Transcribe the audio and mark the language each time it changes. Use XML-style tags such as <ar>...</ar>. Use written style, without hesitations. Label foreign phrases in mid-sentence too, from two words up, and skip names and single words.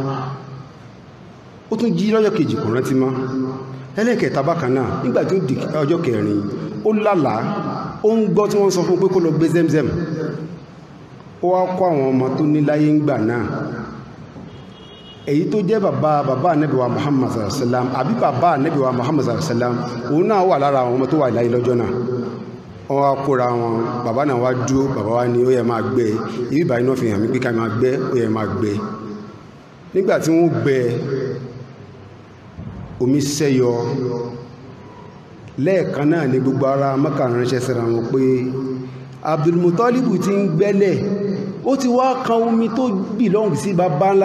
<yo>ó tún jí lọ́jọ́ kejì kò rántí mọ́ ẹlẹ́kẹ̀ẹ́ta bákan náà nígbà tó di ọjọ́ kẹrin ó lálàá ó ń gbọ́ tí wọ́n sọ fún pé kó lọ gbé Zemzem ó wá kó àwọn ọmọ tó ní láyé ń gbà náà èyí tó jẹ́ bàbá Ànábì wa Muhammad</yo> <ar>صلى الله عليه وسلم</ar> <yo>àbí bàbá Ànábì wa Muhammad</yo> <ar>صلى الله عليه وسلم</ar> <yo>òun náà wà lára àwọn ọmọ tó wà láyé lọ́jọ́ náà wọ́n wá kóra wọn bàbá náà wá dúró bàbá wa ní ó yẹ máa gbẹ ibi báyìí náà fi hàn mí pé ká máa gbẹ ó yẹ máa gbẹ nígbà tí wọ́n gbẹ omi sẹ́yọ lẹ́ẹ̀kan náà ní gbogbo ara Mẹ́kà ránṣẹ́ síra wọn pé Abdulmutalibu ti ń gbẹ́lẹ̀ ó ti wá kan omi tó bìlọ́ǹgì sí bàbá ńlá</yo>